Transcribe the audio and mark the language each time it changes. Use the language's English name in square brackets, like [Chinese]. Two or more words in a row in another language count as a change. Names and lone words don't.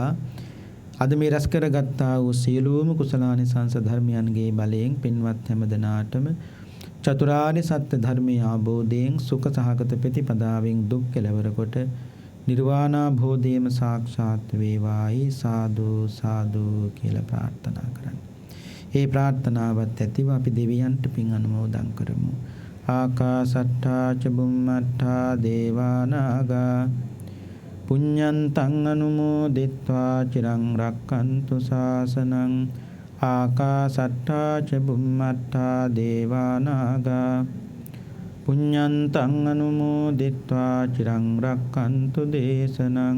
[Sinhala] අද මේ රැස් කරගත්තා වූ සියලුම කුසලානිසංස ධර්මයන්ගේ බලයෙන් පින්වත් හැම දෙනාටම චතුරාර්ය සත්‍ය ධර්මයේ ආબોධයෙන් සුඛ සහගත ප්‍රතිපදාවෙන් දුක් කෙලවර කොට නිර්වාණාභෝධයම සාක්ෂාත් වේවායි සාදු සාදු කියලා ප්‍රාර්ථනා කරන්න. ඒ ප්‍රාර්ථනාවත් ඇතිව අපි දෙවියන්ට පින් අනුමෝදන් කරමු. [Pali] ආකාසට්ටා ච බුම්මට්ටා දේවා නාග පුඤ්ඤන්තං අනුමෝදිත්වා චිරං රක්칸තු ශාසනං. ආකාසට්ටා ච බුම්මට්ටා දේවා නාග පුඤ්ඤන්තං අනුමෝදිත්වා චිරං රක්칸තු දේශනං.